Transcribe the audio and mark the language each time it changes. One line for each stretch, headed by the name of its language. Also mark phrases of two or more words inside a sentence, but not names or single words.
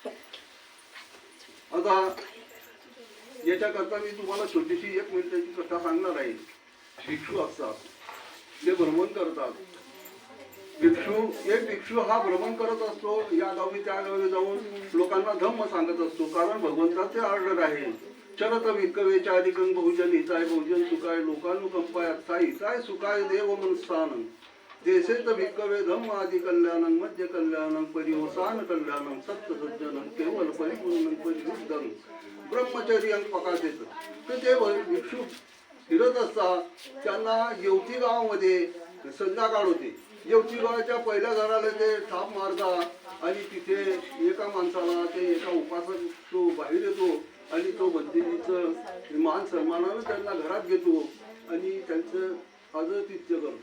Marathi: आता याच्याकरता मी तुम्हाला छोटीशी 1 मिनिटाची कथा सांगणार आहे. भिक्षू असतात, ते भ्रमण करतात. एक भिक्षू हा भ्रमण करत असतो. या गावी त्या गावी जाऊन लोकांना धम्म सांगत असतो. कारण भगवंताचे ऑर्डर आहे.
Pali: चरत भिक्कवे चारिकं बहुजन हिताय बहुजन सुखाय लोकानुकंपाय अर्थाय हिताय सुखाय देव मनस्थानं देशेत भिक्कवे धम्म आदि कल्याणं मध्य कल्याणं परिवसान कल्याणं सत्य सज्जनं केवल परिपूर्णं परिवृद्धं ब्रह्मचर्यं पकासेत.
Marathi: तर ते भिक्षू फिरत असतात. त्यांना येवती गावामध्ये संध्याकाळ होते. येवती गावाच्या पहिल्या घराला ते थाप मारतात आणि तिथे एका माणसाला ते एका उपासक तो बाहेर येतो आणि तो बंदिनीचं मान सन्मानानं त्यांना घरात घेतो आणि त्यांचं आदरातिथ्य करतो.